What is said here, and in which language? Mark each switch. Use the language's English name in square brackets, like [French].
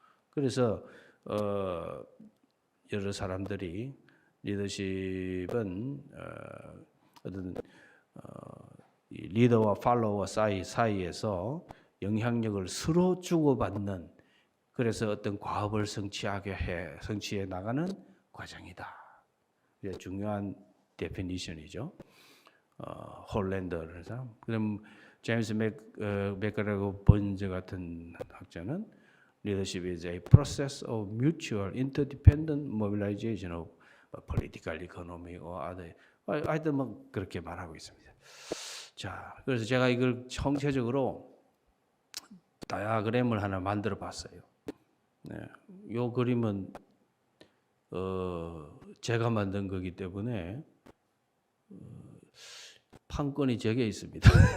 [Korean] 그래서 여러 사람들이 리더십은 어떤 리더와 팔로워 사이에서 영향력을 서로 주고받는, 그래서 어떤 과업을 성취해 나가는 과정이다. 이게 중요한 데피니션이죠. 홀랜더라는 사람. 그럼 제임스 맥거라고 번즈 같은 학자는 [English] leadership is a process of mutual interdependent mobilization of political, economic or other. [Korean] 하여튼 뭐 그렇게 말하고 있습니다. 자, 그래서 제가 이걸 총체적으로 다이어그램을 하나 만들어 봤어요. 네, 이 그림은 제가 만든 거기 때문에 판권이 적혀 있습니다.